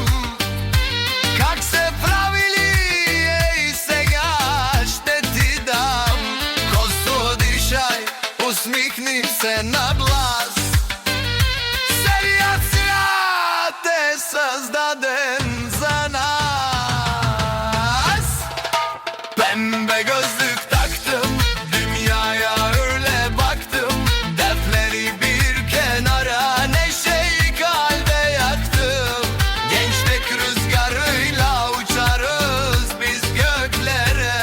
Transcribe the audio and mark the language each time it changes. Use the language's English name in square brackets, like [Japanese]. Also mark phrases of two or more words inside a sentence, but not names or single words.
[Bulgarian] Как се правили, ей сега ще ти дам. Косо дишай, усмихни се на глас. Целият свят е създаден за нас. [Turkish] Pembe gözlük taktım, dünyaya öyle baktım. Dertleri bir kenara, neşeyi kalbe yaktım. Gençlik rüzgarıyla uçarız biz göklere.